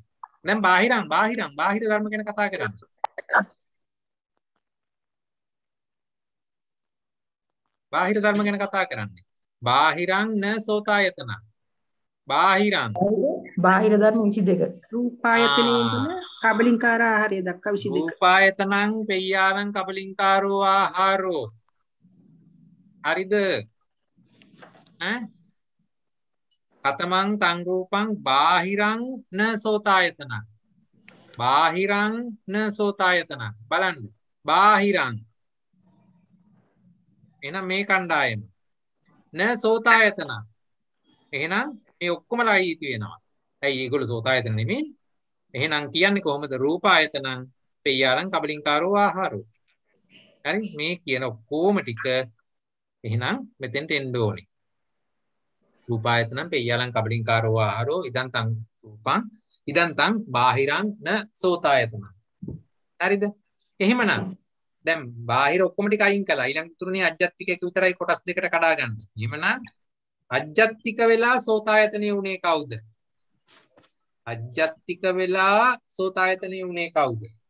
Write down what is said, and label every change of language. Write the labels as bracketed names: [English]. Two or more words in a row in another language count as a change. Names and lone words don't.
[Sinhala] දැන් බාහිර ධර්ම ගැන කතා කරන්නේ. බාහිර ධර්ම ගැන කතා කරන්නේ. [Pali] බාහිරං න සෝතායතනං. බාහිරං [Sinhala] බාහිර ධර්ම 22. රූපායතනයේ ඉඳලා කබලින්කාර ආහාරය දක්වා 22. [Pali] රූපායතනං පෙయ్యාලං කබලින්කාරෝ ආහාරෝ. [Sinhala] හරිද? [Pali] කතමං තං රූපං බාහිරං න සෝතායතනං. බාහිරං න සෝතායතනං. [Sinhala] බලන්න. බාහිරං. එහෙනම් මේ කණ්ඩායම. [Pali] න සෝතායතනං. [Sinhala] එහෙනම් මේ ඔක්කොමලා ඊති වෙනවා. ඇයි ඒගොල්ලෝ සෝතායතන නෙමෙයි? එහෙනම් කියන්නේ කොහොමද? [Pali] රූපායතනං පෙయ్యාලං කබලින්කාරෝ ආහාරෝ. හරි? [Sinhala] මේ කියන ඔක්කොම ටික එහෙනම් මෙතෙන්ට එන්න ඕනේ. [Pali] රූපායතනං පෙయ్యාලං කබලින්කාරෝ ආහාරෝ ඉදං තං රූපං ඉදං තං බාහිරං න සෝතායතනං. [Sinhala] හරිද? එහෙමනම් දැන් බාහිර ඔක්කොම ටික අයින් කළා. ඊළඟ තුනේ අජ්ජත්තිකයක විතරයි කොටස් දෙකට කඩා ගන්න. එහෙමනම් අජ්ජත්තික වෙලා සෝතායතනෙ උනේ කවුද? අජ්ජත්තික වෙලා සෝතායතනෙ උනේ කවුද?